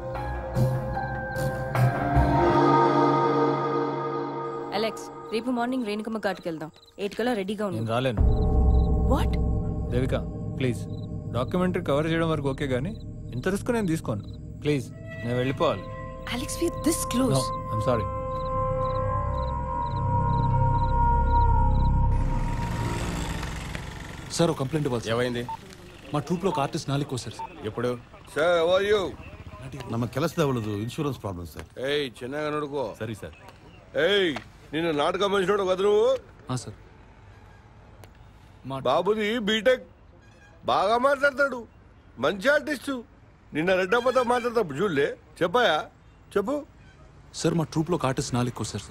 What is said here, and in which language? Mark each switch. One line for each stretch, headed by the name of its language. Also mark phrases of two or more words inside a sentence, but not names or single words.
Telugu: అలెక్స్, రేపు మార్నింగ్ రేణుకమ్మ ఘాట్కి వెళ్దాం. 8 కల్లా రెడీగా ఉంది. నేను రాలేను. వాట్? దేవిక ప్లీజ్,
English: documentary cover
Telugu: చేయడం వరకు ఓకే, కానీ ఇంత రిస్క్ నేను తీసుకోను. ప్లీజ్, నేను వెళ్ళిపోవాలి. అలెక్స్,
English: we are this close. I'm sorry.
Telugu: సార్, ఒక కంప్లైంట్ ఇవ్వాలి. ఏమైంది? మా ట్రూప్ లో ఒక ఆర్టిస్ట్ నాలుగు సార్. ఎప్పుడు? సార్
English: how are you?
Kannada: ನಮ್ಮ ಕೆಲಸದವಳದು
English: insurance problem sir.
Telugu: ఏయ్ చిన్నగా నడుకో. సరే సార్. ఏయ్ నిన్ను నాటకం మంచినోడు కదా నువ్వు? సార్. బాబుది బీటెక్, బాగా మాట్లాడతాడు, మంచి ఆర్టిస్టు. నిన్న రెడ్డప్పతో మాట్లాడతా చూడలే. చెప్పాయా? చెప్పు సార్. మా ట్రూప్ లో ఒక ఆర్టిస్ట్ నాలుగు సార్.